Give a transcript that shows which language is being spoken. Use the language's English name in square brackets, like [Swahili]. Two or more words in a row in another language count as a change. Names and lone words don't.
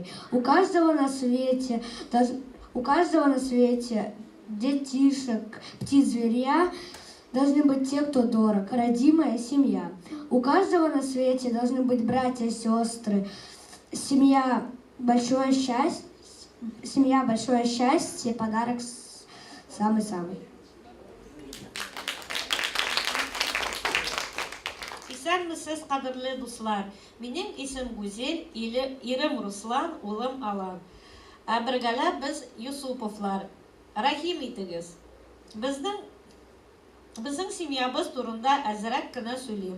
[Russian] У каждого на свете детишек, птиц, зверя должны быть те, кто дорог, родимая семья. У каждого на свете должны быть братья и сестры. Семья большое счастье, подарок самый-самый. [Tatar] Исәнмесез, кадерле дуслар. Минем исем Гүзел, ирем Руслан, улым Алан. Бергәләп без Юсуповлар. Рахим итегез. Безнең семьябыз турында әзрәк кенә сөйлим.